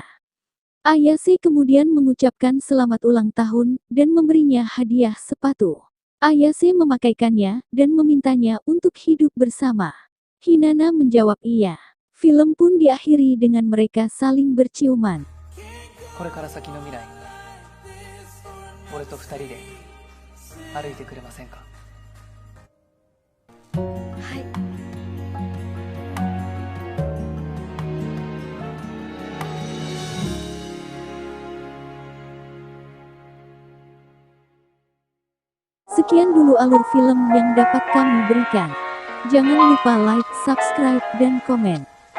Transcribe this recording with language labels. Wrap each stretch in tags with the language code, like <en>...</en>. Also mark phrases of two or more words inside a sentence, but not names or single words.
<id>Ayase kemudian mengucapkan selamat ulang tahun dan memberinya hadiah sepatu. Ayase memakaikannya dan memintanya untuk hidup bersama. Hinana menjawab iya. Film pun diakhiri dengan mereka saling berciuman.</id> <ja>これから先の未来、俺と二人で歩いてくれませんか。はい。</ja> <id>Sekian dulu alur film yang dapat kami berikan. Jangan lupa like, subscribe, dan komen.</id>